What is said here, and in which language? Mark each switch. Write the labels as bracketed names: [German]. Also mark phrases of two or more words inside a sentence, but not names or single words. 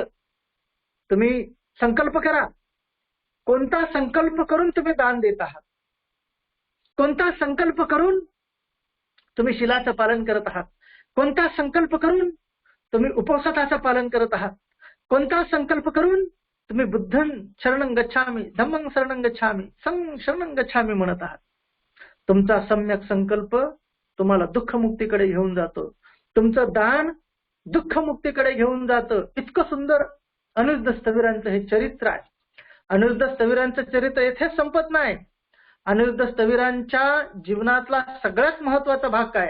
[Marathi] तुम्ही संकल्प करा, कोणता संकल्प करून तुम्ही दान देत आहात, कोणता संकल्प करून तुम्ही शिलाचं पालन करत आहात, कोणता संकल्प करून तुम्ही उपवासाचं पालन करत आहात, कोणता संकल्प करून तुम्ही [Pali] बुद्धं शरणं गच्छामि, धम्मं शरणं गच्छामि, संघं शरणं गच्छामि [Marathi] म्हणत आहात. तुमचा सम्यक संकल्प तुम्हाला दुःखमुक्तीकडे घेऊन जातो. तुमचं दान दुःखमुक्तीकडे घेऊन जातं. इतकं सुंदर अनिरुद्ध स्थविरांचं हे चरित्र आहे. अनिरुद्ध स्थविरांचं चरित्र येथेच संपत नाही. अनिरुद्ध स्थविरांच्या जीवनातला सगळ्यात महत्वाचा भाग काय?